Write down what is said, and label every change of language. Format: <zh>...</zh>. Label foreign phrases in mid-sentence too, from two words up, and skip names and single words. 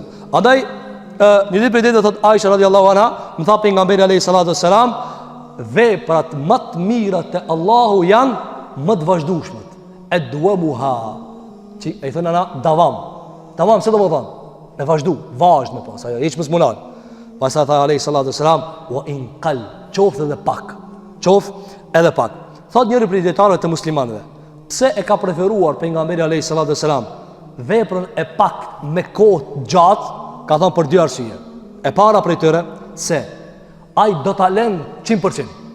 <sq>Andaj një ditë prej ditëve thot Aisha</sq> <ar>رضي الله عنها,</ar> <sq>më tha pejgamberi</sq> <ar>عليه الصلاة والسلام,</ar> <sq>veprat më të mira te Allahu janë më të vazhdueshmet. Edwamuha. Ti ai thon ana davam, se do të thon? Me vazhdu, vazhd me pas, ajo hiç mos mulan. Pastaj tha</sq> <ar>عليه الصلاة والسلام وإن قل,</ar> <sq>qoftë edhe pak. Qoftë edhe pak. Thot njëri prej dietarëve të muslimanëve, pse e ka preferuar pejgamberi</sq> <ar>عليه الصلاة والسلام</ar> <sq>veprën e pak me kohë gjatë? Ka thonë për dy arsye. E para prej tyre se ai do ta lën 100%.</sq>